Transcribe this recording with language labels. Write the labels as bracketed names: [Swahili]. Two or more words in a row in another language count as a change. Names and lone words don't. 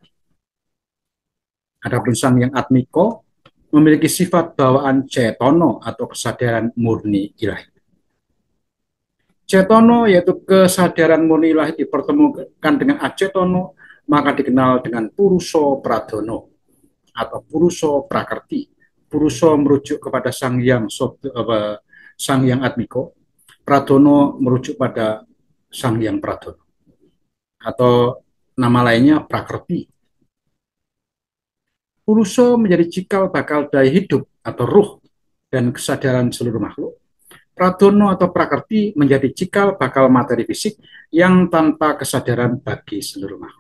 [Indonesian] Adapun Sang Hyang Atmiko memiliki sifat bawaan cetono atau kesadaran murni ilahi. Cetono yaitu kesadaran murni ilahi dipertemukan dengan acetono, maka dikenal dengan Puruso Pradono atau Puruso Prakerti. Puruso merujuk kepada Sang Hyang Sang Hyang Admiko, Pradono merujuk pada Sang Hyang Pradono, atau nama lainnya Prakrti. Purusa menjadi cikal bakal daya hidup atau ruh dan kesadaran seluruh makhluk. Pradono atau Prakrti menjadi cikal bakal materi fisik yang tanpa kesadaran bagi seluruh makhluk.